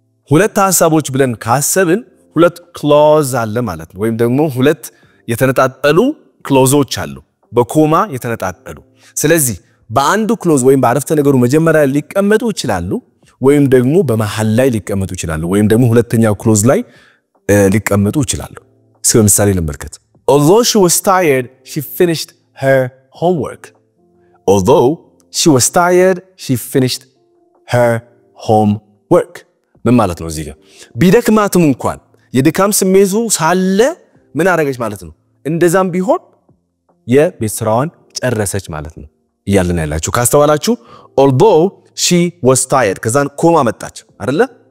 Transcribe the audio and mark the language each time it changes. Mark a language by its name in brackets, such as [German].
[Amharic] ሁለት ሐሳቦች ብለን ካሰብን ሁለት clause አለ ማለት ነው ወይም ደግሞ ሁለት የተነጣጠሉ clauseዎች አሉ በኮማ የተነጣጠሉ ስለዚህ በአንዱ clause ወይም በአረፍተ ነገሩ መጀመሪያ ሊቀመጡ ይችላሉ ወይም ደግሞ በመሃል ላይ ሊቀመጡ ይችላሉ ወይም ደግሞ ሁለተኛው clause ላይ ሊቀመጡ ይችላሉ እስኪ ምሳሌ ልመልከት [English] Although she was tired, she finished her homework. Although she was tired, she finished her homework. [Amharic] ምን ማለት ነው እዚህ ጋር ቢደክማትም እንኳን የድካም ስሜቱ ሳለ ምን አደረገች ማለት ነው እንደዛም ቢሆን የቤት ስራዋን ጨረሰች ማለት ነው ይያልና ያላችሁ ካስተዋላችሁ [English] although she was tired [Amharic] ከዛን ኮማ መጣች አይደለ